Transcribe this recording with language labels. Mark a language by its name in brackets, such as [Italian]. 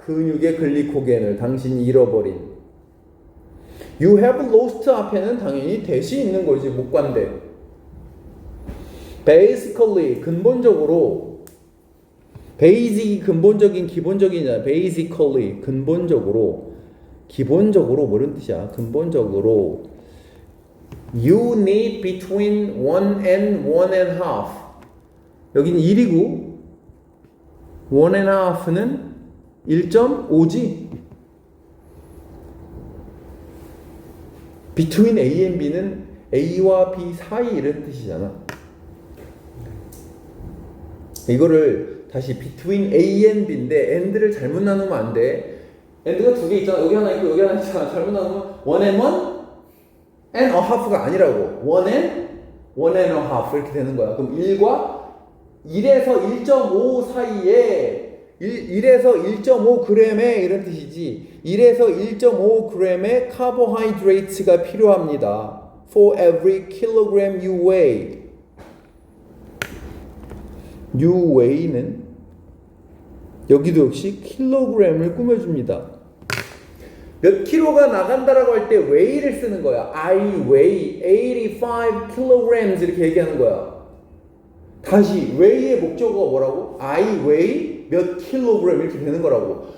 [Korean] 근육의 글리코겐을 당신이 잃어버린. [English] You have lost [Korean] 앞에는 당연히 대시 있는 거지. 목관대. Basically 근본적으로. basic이 근본적인 기본적이냐. Basically 근본적으로. 기본적으로 뭐런 뜻이야? 근본적으로 [English] you need between 1 and 1.5. [Korean] 여기는 1이고 1.5는 1.5지. between A and B는 A와 B 사이 이런 뜻이잖아. 이거를 다시 between A and B인데 and를 잘못 나누면 안 돼. and가 두 개 있잖아. 여기 하나 있고 여기 하나 있잖아. 잘못 나누면 1 and 1, [English] and a half가 [Korean] 아니라고. [English] 1 and a half [Korean] 이렇게 되는 거야. 그럼 1에서 1.5 사이에 1에서 1.5g의 이런 뜻이지. 1에서 1.5g의 카보하이드레이트가 필요합니다. [English] For every kilogram you weigh. [Korean] you weigh는 여기도 역시 킬로그램을 꾸며줍니다. 몇 킬로가 나간다라고 할 때 weigh를 쓰는 거야. [English] I weigh 85 kilograms [Korean] 이렇게 얘기하는 거야. 다시 weigh의 목적어가 뭐라고? [English] I weigh [Korean] 몇 킬로그램 이렇게 되는 거라고.